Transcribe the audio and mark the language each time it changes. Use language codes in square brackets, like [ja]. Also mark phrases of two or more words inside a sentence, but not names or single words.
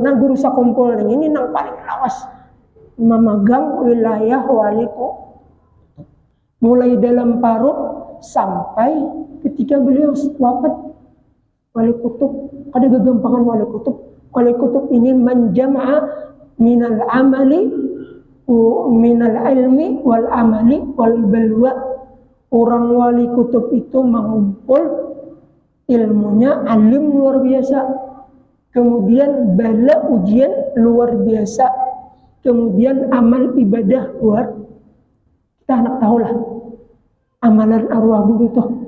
[bjn] Nah guru Sakumpul ini yang paling lawas memegang wilayah waliku mulai dalam Parut sampai ketika beliau wafat. Wali kutub ada kegampangan wali kutub. Wali kutub ini [ar] menjama'a minal amali minal ilmi wal amali wal balwa. [bjn] Orang wali kutub itu mengumpul ilmunya alim luar biasa, kemudian bala ujian luar biasa, kemudian amal ibadah luar. Kita anak tahulah amalan arwah guru itu.